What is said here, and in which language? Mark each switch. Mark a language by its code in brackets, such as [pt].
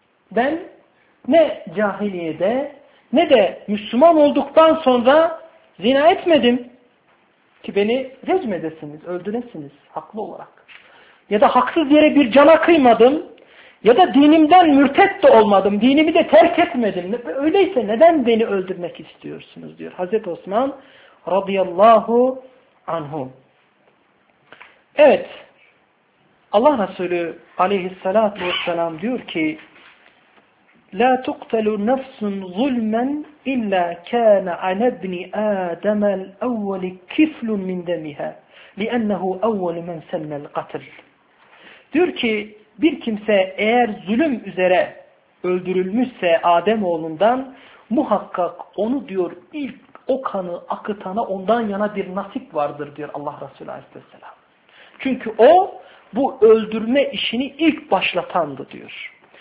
[tr] Ben ne cahiliyede ne de Müslüman olduktan sonra zina etmedim ki beni rezm edesiniz, öldüresiniz haklı olarak. Ya da haksız yere bir cana kıymadım ya da dinimden mürtet de olmadım, dinimi de terk etmedim. Öyleyse neden beni öldürmek istiyorsunuz diyor Hazreti Osman radıyallahu anhu. Evet, Allah Resulü aleyhissalatu vesselam diyor ki [ar] لَا تُقْتَلُ نَفْسٌ ظُلْمًا اِلَّا كَانَ عَنَ ابْنِ آدَمَ الْاَوَّلِ كِفْلٌ مِنْ دَمِهَا لِأَنَّهُ اَوَّلُ مَنْ سَنَّ الْقَتِلِ. [tr] Diyor ki bir kimse eğer zulüm üzere öldürülmüşse Ademoğlundan, muhakkak onu diyor ilk o kanı akıtana ondan yana bir nasip vardır diyor Allah Resulü aleyhissalatu. Çünkü o bu öldürme işini ilk başlatandı diyor.